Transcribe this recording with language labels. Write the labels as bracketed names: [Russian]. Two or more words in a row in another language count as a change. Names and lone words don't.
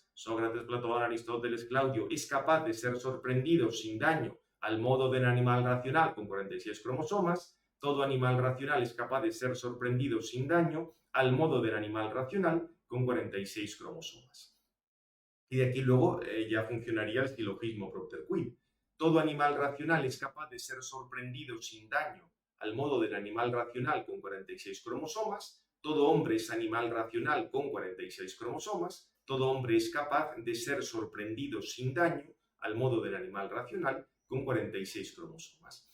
[Spanish] Sócrates, Platón, Aristóteles, Claudio es capaz de ser sorprendido sin daño al modo del animal racional con 46 cromosomas. Todo animal racional es capaz de ser sorprendido sin daño al modo del animal racional con 46 cromosomas. Y de aquí luego ya funcionaría el silogismo [Latin] propter quid. [Spanish] Todo animal racional es capaz de ser sorprendido sin daño al modo del animal racional con 46 cromosomas. Todo hombre es animal racional con 46 cromosomas. Todo hombre es capaz de ser sorprendido sin daño al modo del animal racional con 46 cromosomas.